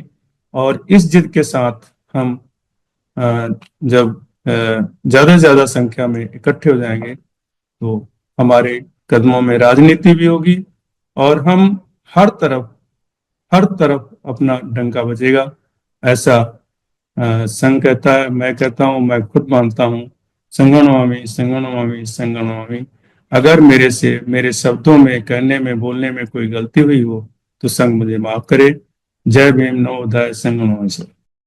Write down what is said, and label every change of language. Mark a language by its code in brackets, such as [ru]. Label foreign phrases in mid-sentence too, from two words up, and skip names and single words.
[hi] और इस जिद के साथ हम जब ज्यादा से ज्यादा संख्या में इकट्ठे हो जाएंगे तो हमारे कदमों में राजनीति भी होगी और हम हर तरफ अपना डंका बजेगा। ऐसा संघ कहता है, मैं कहता हूं, मैं खुद मानता हूं। [pi] संगो नमामि, संगो नमामि, संगो नमामि। [hi] अगर मेरे शब्दों में, कहने में, बोलने में कोई गलती हुई हो तो संघ मुझे माफ करे। जय भीम, [pi] नमो बुद्धाय, संगो नमामि।